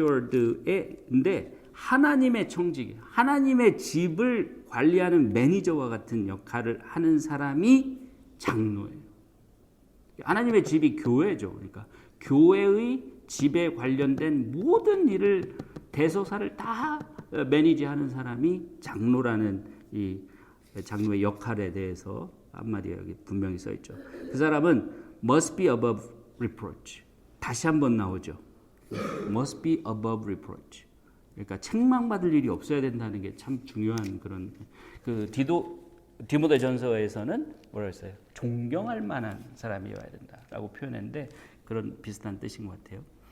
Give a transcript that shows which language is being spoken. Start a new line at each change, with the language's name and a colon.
Korean: 스튜어드인데 하나님의 청지기, 하나님의 집을 관리하는 매니저와 같은 역할을 하는 사람이 장로예요. 하나님의 집이 교회죠. 그러니까 교회의 집에 관련된 모든 일을, 대소사를 다 매니지하는 사람이 장로라는 이 장로의 역할에 대해서 한마디가 여기 분명히 써 있죠. 그 사람은
English: must be above reproach.
Korean: 다시 한번 나오죠.
English: must be above reproach.
Korean: 그러니까 책망받을 일이 없어야 된다는 게 참 중요한 그런, 그 디모데 전서에서는 뭐라 했어요? 존경할 만한 사람이어야 된다라고 표현했는데 그런 비슷한 뜻인 것 같아요.